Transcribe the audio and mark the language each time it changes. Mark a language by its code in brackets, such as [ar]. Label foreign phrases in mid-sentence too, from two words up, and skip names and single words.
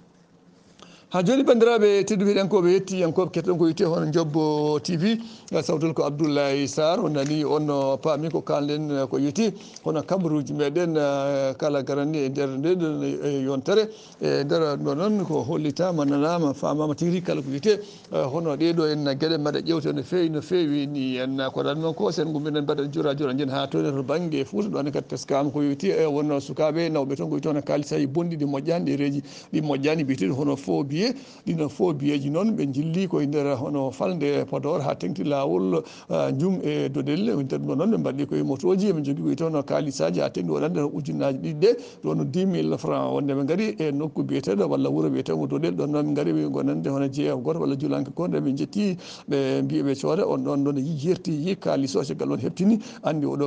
[ff] ha joni bandiraɓe tedduɓe ɗenkoɓe yettiyankoɓe ketton ko wiyete hono jobbo tv sawtol ko Abdoulaye Sarr on nani on paami ko kalden ko yeti hono kabaruji meɗen kala garani e nder ndeɗon yontere e nder ɗo noon ko hollitama nanama famama tigui rigui kala ko wiyete hono ɗeɗo en gueɗe mbaɗa ƴewte no fewi ni en ko ɗan noon ko sen gumminen mbaɗa jura jen ha toon to banggue Fouta ɗon kadi teskama ko yewti e wonno sukaɓe nawɓe toon ko wiyete hono kalisaji bonɗi ɗi moƴƴani ɗereji ɗi moƴƴani mbiyeteɗi hono [fr] faux billet [ff] ɗino [fr] faux billet [ff] ji noon ɓe jilli koye nder hono falde Podor ha tengti lawol Djoum e Dodel nder ɗo noon ɓe mbaɗi koye motoji eɓe jogui koye toon kalisaji ha tengti waɗande ujunnaje ɗiɗi ɗe ɗon 10 000 francs wonde ɓe gaari e nokku biyeteɗo walla wuuro biyeteɗo Dodel ɗon noon ɓe gaari gonande hono jeeya goto walla juulanke goto ɓe jetti ɓe mbiɓe cooda on ɗon ɗon jerti kalis o caggal ɗon heɓtini andi oɗo